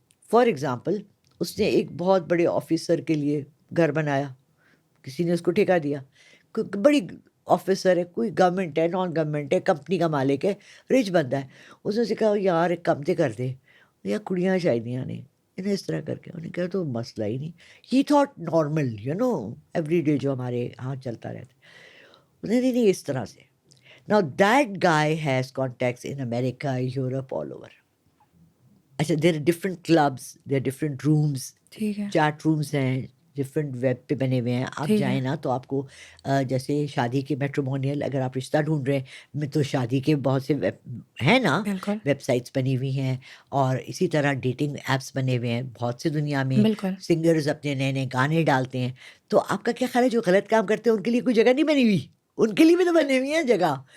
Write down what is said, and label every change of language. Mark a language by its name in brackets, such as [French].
[Urdu] For example اس نے ایک بہت بڑے آفیسر کے لیے گھر بنایا, کسی نے اس کو ٹھیکہ دیا, بڑی آفیسر ہے, کوئی گورنمنٹ ہے نان گورنمنٹ ہے, کمپنی کا مالک ہے, رچ بندہ ہے. اس نے اسے کہا یار ایک کام کر دے, یا کڑیاں شادیاں نے انہیں اس طرح کر کے, انہیں کہا تو مسئلہ ہی نہیں, [English] ہی thought normal every day [Urdu] جو ہمارے ہاں چلتا رہتا ہے. نہیں اس طرح سے. [English] Now that guy has contacts in America, Europe, all over. اچھا, there are different clubs, there are different rooms, chat rooms [Urdu] ہیں, ڈفرینٹ ویب پہ بنے ہوئے ہیں. آپ جائیں نا تو آپ کو جیسے شادی کے میٹرومونیل, اگر آپ رشتہ ڈھونڈ رہے ہیں تو شادی کے بہت سے ہیں نا ویب سائٹس بنی ہوئی ہیں, اور اسی طرح ڈیٹنگ ایپس بنے ہوئے ہیں بہت سے دنیا میں. سنگرز اپنے نئے نئے گانے ڈالتے ہیں. تو آپ کا کیا خیال ہے جو غلط کام کرتے ہیں ان کے لیے کوئی جگہ نہیں بنی ہوئی؟ ان کے لیے بھی تو بنی ہوئی ہیں جگہ.